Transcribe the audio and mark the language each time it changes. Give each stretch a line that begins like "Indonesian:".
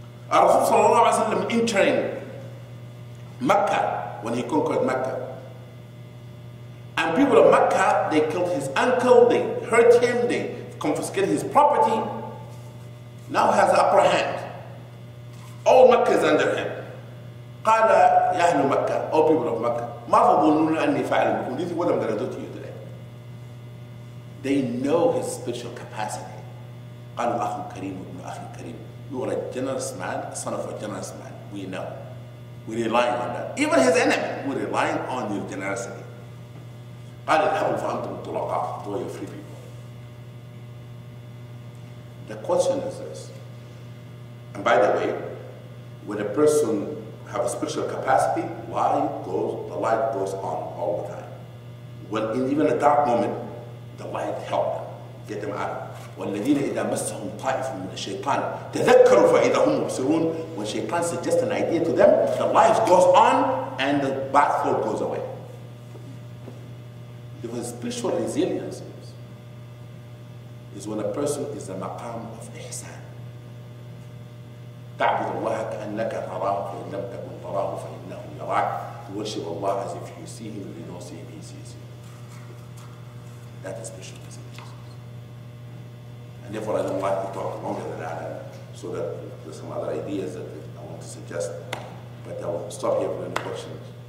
English: Rasul Sallallahu Alaihi Wasallam entering Mecca, when he conquered Mecca, and people of Mecca, they killed his uncle, they hurt him, they confiscated his property. Now he has the upper hand. All Mecca is under him.
Arabic: قال يا أهل مكة,
English: all people of Mecca,
Arabic: ما تظنون أني فاعل بكم?
English: Do you think what I'm going to do to you today? They know his spiritual capacity.
Arabic: قالوا أخ كريم وابن أخ كريم.
English: You are a generous man, son of a generous man. We know. We're relying on that. Even his enemy, we're relying on your generosity.
Arabic: قال اذهبوا فأنتم طلقاء.
English: Go, you free people. The question is this. And by the way, when a person have a spiritual capacity, the light goes on all the time. even a dark moment, the light helped them, get them out.
Arabic: والذين إذا مسهم طائف من الشيطان تذكروا فإذا هم مبصرون.
English: When shaitan suggests an idea to them, the light goes on and the bad thought goes away. Because spiritual resilience is when a person is a maqam of ihsan.
Arabic: تعبد الله كأنك تراه فإن لم تكن تراه فإنه يراك.
English: To worship Allah as if you see Him. If you don't see Him, He sees you. That is spiritual resilience. And therefore, I don't like to talk longer than that, so that there's some other ideas that I want to suggest. But I will stop here for any questions.